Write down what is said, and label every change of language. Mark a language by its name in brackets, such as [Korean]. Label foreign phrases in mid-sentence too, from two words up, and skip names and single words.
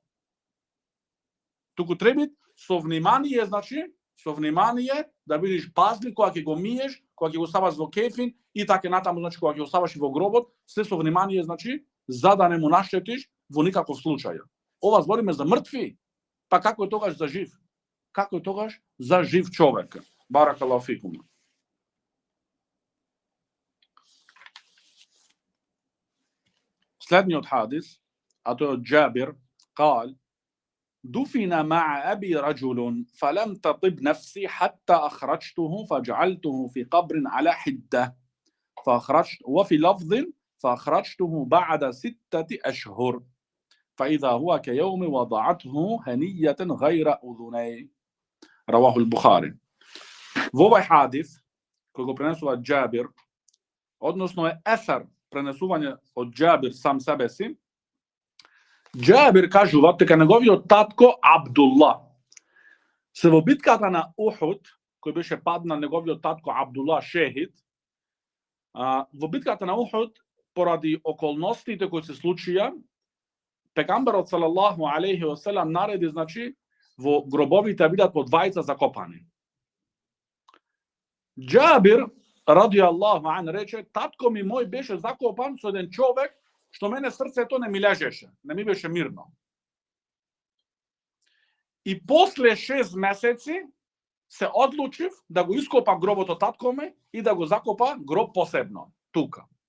[Macedonian] Туку треба со внимание, значи, со внимание да бидеш пазлив кога ќе го миеш, кога ќе го ставаш во кефин и така натаму, значи кога ќе го ставаш во гробот, се со внимание, значи, за да не му наштетиш во никаков случај. Ова збориме за мртви, па како е тогаш за жив? Како е тогаш за жив човек? [Arabic] بارك الله فيكم. [Macedonian] Следниот хадис, а тој од Џабир, [Arabic] قال دفن مع أبي رجل فلم تطب نفسي حتى أخرجته فجعلته في قبر على حدة وفي لفظ فأخرجته بعد 6 أشهر فإذا هو كيوم وضعته هنية غير أذني رواه البخاري. [Macedonian] Во овој хадис кој го пренесува Џабир, односно е есер пренесување од Џабир сам себе си, Џабир кажува дека неговиот татко Абдулла се во битката на Ухуд, кој беше падна неговиот татко Абдулла шехид, во битката на Ухуд поради околностите кои се случија, пегамберот [Arabic] صلى الله عليه وسلم [Macedonian] нареди, значи, во гробовите бидат по двајца закопани. Џабир [Arabic] رضي الله عنه [Macedonian] рече, татко ми мој беше закопан со еден човек што мене срцето не ми лежеше, не ми беше мирно. И после 6 месеци се одлучив да го ископам гробот од татковме и да го закопа гроб посебно, тука.